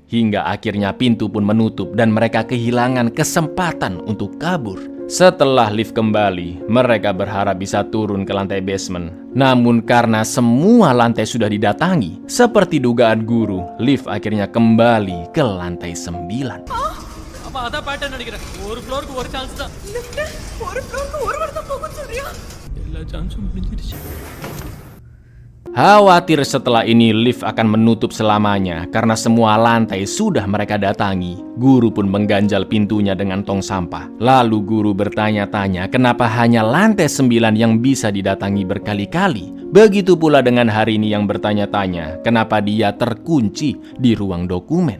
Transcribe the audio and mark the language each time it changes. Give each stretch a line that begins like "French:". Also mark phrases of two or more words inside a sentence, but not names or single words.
Indonesian: Hingga akhirnya pintu pun menutup dan mereka kehilangan kesempatan untuk kabur. Setelah lift kembali, mereka berharap bisa turun ke lantai basement. Namun karena semua lantai sudah didatangi, seperti dugaan guru, lift akhirnya kembali ke lantai 9.
Tamil: அப்ப அதான் பேட்டர்ன் நினைக்கிறேன். ஒரு ஃப்ளோருக்கு ஒரு சான்ஸ் தான். லிஃப்ட் ஒரு ஃப்ளோருக்கு ஒரு வாரம் தான் போகும் சொல்றியா? எல்லா சான்ஸும் முடிஞ்சிருச்சு.
Indonesian: Khawatir setelah ini lift akan menutup selamanya karena semua lantai sudah mereka datangi. Guru pun mengganjal pintunya dengan tong sampah. Lalu guru bertanya-tanya kenapa hanya lantai 9 yang bisa didatangi berkali-kali. Begitu pula dengan hari ini yang bertanya-tanya kenapa dia terkunci di ruang dokumen.